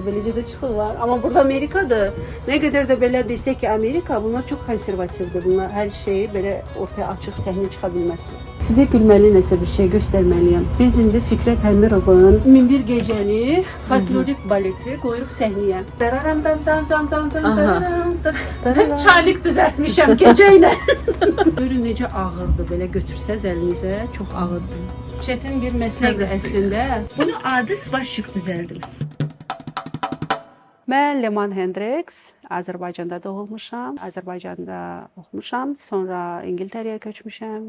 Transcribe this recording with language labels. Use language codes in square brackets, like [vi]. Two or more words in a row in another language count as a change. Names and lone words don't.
[az] Beləcə də çıxırlar. Amma burada Amerikadır. Nə qədər də belə desək ki, Amerika, bunlar çox konservativdir. Bunlar hər şeyi belə ortaya açıq səhnəyə çıxa bilməzsin. Sizə gülməli nəsə bir şey göstərməliyəm. Biz indi Fikrət Əmirovun 1001 gecəni folklorik baleti qoyuruq səhnəyə. Dararam dam dam dam dam dam dam. Çaylık düzəltmişəm gecə ilə. Görün necə ağırdır, belə götürsəz əlinizə, çox ağırdır. Çətin bir məsləkdir əslində. Bunu adi svaşik düzəldim. Mən Leman Hendrix, Azərbaycanda doğulmuşam, Azərbaycanda oxumuşam, sonra İngiltərəyə köçmüşəm.